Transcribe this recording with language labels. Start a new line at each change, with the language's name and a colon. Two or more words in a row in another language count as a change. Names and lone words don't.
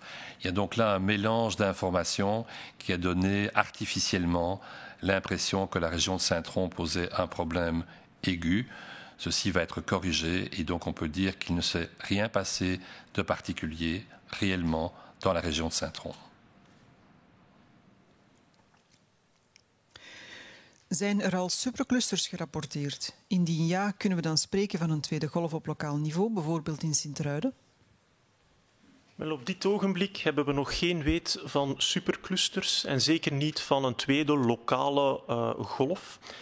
French: Il y a donc là un mélange d'informations qui a donné artificiellement l'impression que la région de Saint-Tron posait un problème aigu. Ceci va être corrigé et donc on peut dire qu'il ne s'est rien passé de particulier réellement dans la région de Saint-Tron.
Dutch: Zijn al superclusters gerapporteerd? Indien ja, kunnen we dan spreken van een tweede golf op lokaal niveau, bijvoorbeeld in Sint-Truiden? Wel, op dit ogenblik hebben we nog geen weet van superclusters en zeker niet van een tweede lokale golf.